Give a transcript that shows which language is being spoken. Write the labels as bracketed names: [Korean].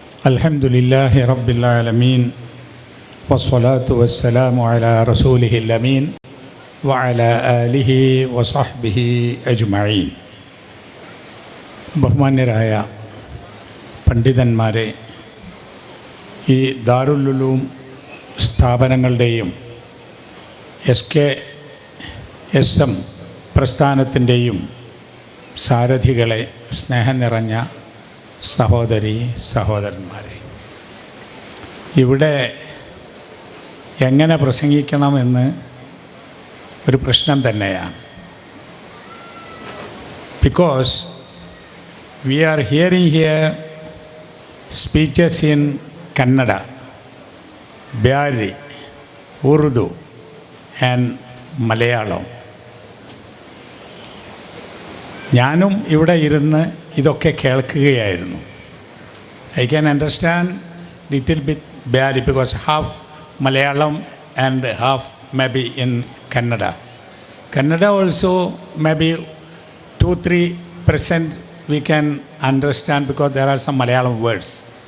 [Arabic] الحمد لله رب العالمين والصلاة والسلام على رسوله الأمين وعلى آله وصحبه أجمعين. [Malayalam] ബഹുമാന്യരായ പണ്ഡിതന്മാരെ, ഈ ദാറുൽ ഉലൂം സ്ഥാപനങ്ങളുടെയും SKSM പ്രസ്ഥാനത്തിൻ്റെയും സാരഥികളെ, സ്നേഹം നിറഞ്ഞ സഹോദരി സഹോദരന്മാരെ, ഇവിടെ എങ്ങനെ പ്രസംഗിക്കണമെന്ന് ഒരു പ്രശ്നം തന്നെയാണ്. [English] Because we are hearing here speeches in Kannada, Byari, Urdu and Malayalam. [Malayalam] ഞാനും ഇവിടെ ഇരുന്ന് ഇതൊക്കെ കേൾക്കുകയായിരുന്നു. [English] I can understand little bit Byari because half Malayalam and half maybe in Kannada. Kannada also maybe 2-3% we can understand because there are some Malayalam words.